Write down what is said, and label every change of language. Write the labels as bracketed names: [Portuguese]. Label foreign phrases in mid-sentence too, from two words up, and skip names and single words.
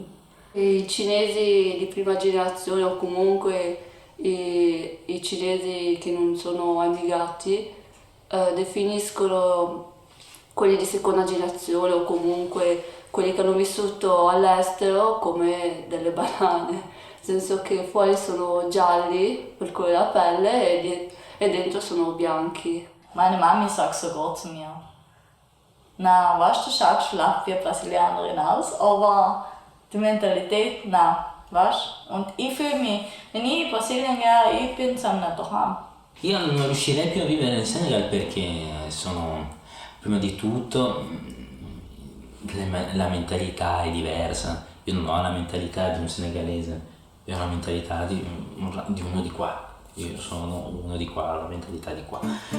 [Italian] I cinesi di prima generazione o comunque i cinesi che non sono emigrati definiscono quelli di seconda generazione o comunque quelli che hanno vissuto all'estero come delle banane, nel senso che fuori sono gialli per colore della pelle e dentro sono bianchi. [German] Meine Mami sagt sogar zu mir, na, weißt du, schaust vielleicht wie Brasilianerin aus, aber die Mentalität, na, weißt du? Und ich fühle mich, wenn ich in Brasilien gehe, ich bin so nicht daheim. [Italian] Io non riuscirei più a vivere nel Senegal perché sono, prima di tutto, la mentalità è diversa. Io non ho la mentalità di un senegalese, io ho la mentalità di uno di qua. Io sono uno di qua, ho la mentalità di qua.